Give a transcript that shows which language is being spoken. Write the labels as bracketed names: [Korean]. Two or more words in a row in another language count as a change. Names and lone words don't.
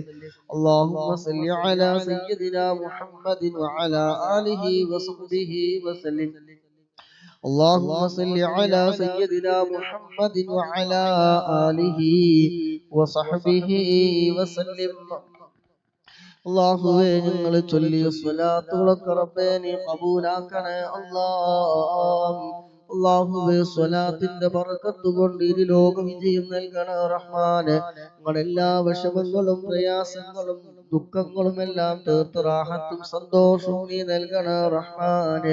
[Arabic] اللهم صل على سيدنا محمد وعلى آله وصحبه وسلم. اللهم صل على سيدنا محمد وعلى آله وصحبه وسلم. [Malayalam] അള്ളാഹുവേ, ഞങ്ങൾ ചൊല്ലിയ സ്വലാത്തുകളൊക്കെ റബ്ബേ നീ ഖബൂലാക്കണേ അല്ലാഹ്. അള്ളാഹുവേ, സ്വലാത്തിന്റെ ബർക്കത്ത് കൊണ്ട് ഇരു ലോക വിജയം നൽകണേ റഹ്മാനെ. ഞങ്ങളെല്ലാ വിഷമങ്ങളും പ്രയാസങ്ങളും ദുഃഖങ്ങളും എല്ലാം തീർത്ത് റാഹത്തും സന്തോഷവും നീ നൽകണേ റഹ്മാനെ.